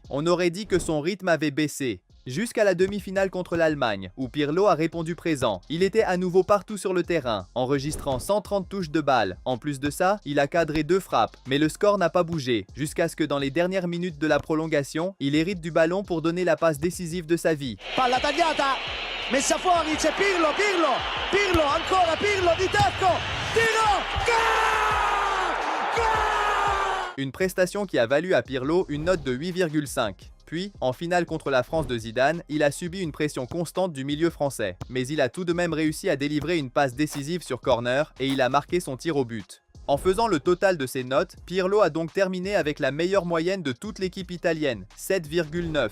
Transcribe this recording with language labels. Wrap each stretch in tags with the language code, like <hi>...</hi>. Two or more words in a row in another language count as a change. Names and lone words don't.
<fr>On aurait dit que son rythme avait baissé. Jusqu'à la demi-finale contre l'Allemagne, où Pirlo a répondu présent. Il était à nouveau partout sur le terrain, enregistrant 130 touches de balle. En plus de ça, il a cadré 2 frappes, mais le score n'a pas bougé, jusqu'à ce que dans les dernières minutes de la prolongation, il hérite du ballon pour donner la passe décisive de sa vie.</fr> <it>Palla tagliata, messa fuori, c'è Pirlo, Pirlo, ancora Pirlo di tacco, tiro, gol!</it> <fr>Une prestation qui a valu à Pirlo une note de 8,5. Puis, en finale contre la France de Zidane, il a subi une pression constante du milieu français. Mais il a tout de même réussi à délivrer une passe décisive sur corner et il a marqué son tir au but. En faisant le total de ses notes, Pirlo a donc terminé avec la meilleure moyenne de toute l'équipe italienne, 7,9.</fr>